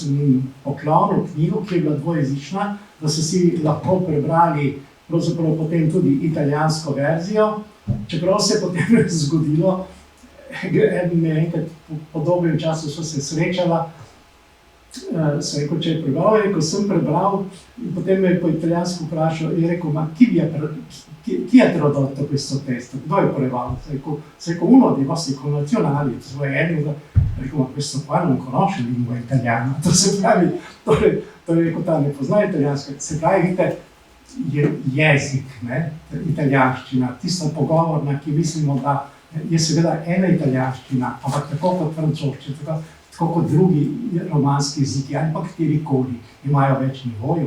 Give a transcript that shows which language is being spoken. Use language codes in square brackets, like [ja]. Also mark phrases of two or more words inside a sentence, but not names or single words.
[sl] sem jim poklonil knjigo, ki je bila dvojezična, da so si lahko prebrali pravzaprav potem tudi italijansko verzijo, čeprav se je potem zgodilo, enkrat po dolgem času so se srečala, sem rekel, če je prebral, ko sem prebral, in potem me je po italijansko vprašal, in je rekel, [it] ma chi ha tradotto questo testo? [sl] Kdo je preval? Sem rekel, [it] uno dei vostri connazionali, [sl] to je eno, rekel, [it] ma questo qua non conosce lingua italiana, [sl] to se pravi, torej rekel, ta ne pozna italijansko, se pravi, vidite, je jezik, ne, italijanščina, tista pogovorna, ki mislimo, da je seveda ena italijanščina, ampak tako kot francoščina, tako kot drugi romanski jeziki ali pa katerikoli, imajo več nivojev.